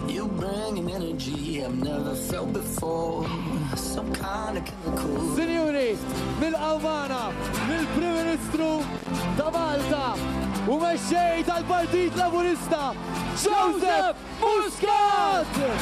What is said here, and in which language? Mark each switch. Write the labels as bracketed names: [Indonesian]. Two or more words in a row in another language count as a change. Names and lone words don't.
[English] bringing energy I've never felt before. Some kind of chemical. [Maltese] Sinjuri, mill-Awmana, mill-Prim Ministru ta' Malta u mexxej tal-Partit Laburista, Joseph Muscat!